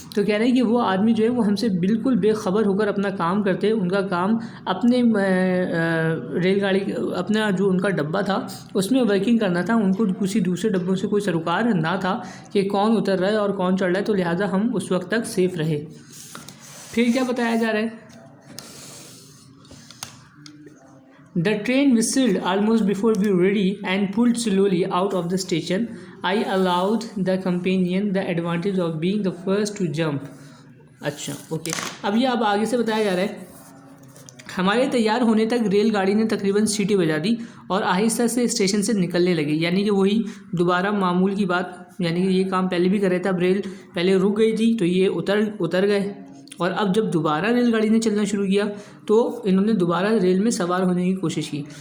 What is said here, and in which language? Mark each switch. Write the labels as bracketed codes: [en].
[hi] तो कह रहे हैं कि वो आदमी जो है वो हमसे बिल्कुल बेखबर होकर अपना काम करते। उनका काम अपने रेलगाड़ी अपना जो उनका डब्बा था उसमें वर्किंग करना था। उनको किसी दूसरे डब्बों से कोई सरोकार ना था कि कौन उतर रहा है और कौन चढ़ रहा है, तो लिहाजा हम उस वक्त तक सेफ रहे। फिर क्या बताया जा रहा है, [en] The train whistled almost before we were ready and pulled slowly out of the station. I allowed the companion the advantage of being the first to jump. [hi] अच्छा, ओके। अब आगे से बताया जा रहा है हमारे तैयार होने तक रेलगाड़ी ने तकरीबन सीटी बजा दी और आहिस्ता से स्टेशन से निकलने लगी। यानी कि वही दोबारा मामूल की बात, यानी कि ये काम पहले भी कर रहे थे। अब रेल पहले रुक गई थी तो ये उतर गए और अब जब दोबारा रेलगाड़ी ने चलना शुरू किया तो इन्होंने दोबारा रेल में सवार होने की कोशिश की।